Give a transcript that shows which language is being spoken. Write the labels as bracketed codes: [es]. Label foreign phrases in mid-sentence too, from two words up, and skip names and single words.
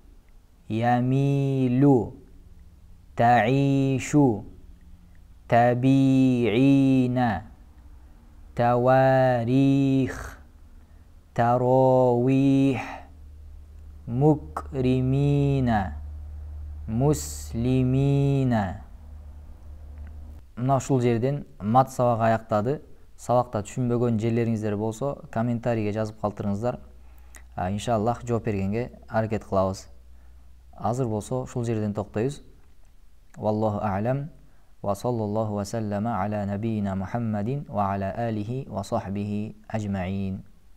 [ar] يميلو، تعيشو، تابعينا، تواريخ، تراويح، مكرمينا، مسلمينا. [ky] Мына ушул жерден мат сабагы аяктады. Сабакта түшүнбөгөн жерлериңиздер болсо комментарийге жазып калтырыңыздар. Иншаллах жооп бергенге аракет кылабыз. Азыр болсо ушул жерден токтойбуз. [ar] والله أعلم وصلى الله وسلم على نبينا محمد وعلى آله وصحبه أجمعين.